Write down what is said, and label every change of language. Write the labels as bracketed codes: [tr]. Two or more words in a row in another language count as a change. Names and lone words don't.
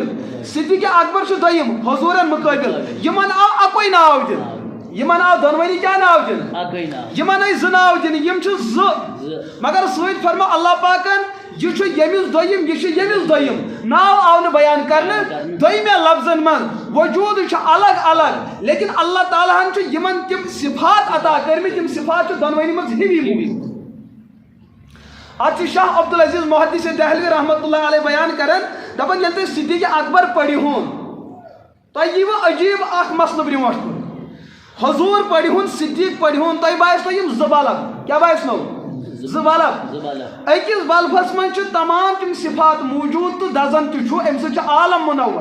[ks] صدیق اکبر چھُ دوٚیِم حضوٗرن مقٲبل. یِمن آو اکوے ناو دِنہٕ یِمن آو دۄنوٕنی کیٛاہ ناو دِنہٕ یِمن آیہِ زٕ ناو دِنہٕ یِم چھِ زٕ مگر سۭتۍ فرمو اللہ پاکن یہ چھُ ییٚمِس دوٚیِم یہِ چھُ ییٚمِس دوٚیِم. ناو آو نہٕ بیان کرنہٕ دوٚیمہِ لفظن منٛز وجوٗد چھُ الگ الگ لیکن اللہ تعالیٰ ہن چھُ یِمن تِم صفات عطا کٔرمٕتۍ تِم صفات چھِ دۄنوٕنی منٛز ہِوی موٗجوٗد. اتھ چھُ شاہ عبدالعزیز محدث دہلوی [ar] رحمۃ اللہ علیہ [ks] بیان کران دپان ییٚلہِ تُہۍ صدیق اکبر پٔرِہون تۄہہِ ییٖوٕ عجیٖب اکھ مسلہٕ برٛونٛٹھ کُن. حضوٗر پٔرِہون صدیق پٔرِہون تۄہہِ باسنو یِم زٕ بلب کیٛاہ باسنو زٕ بلب. أکِس بلبس منٛز چھِ تمام تِم صفات موٗجوٗد تہٕ دزان تہِ چھُ اَمہِ سۭتۍ چھُ عالم مُنور.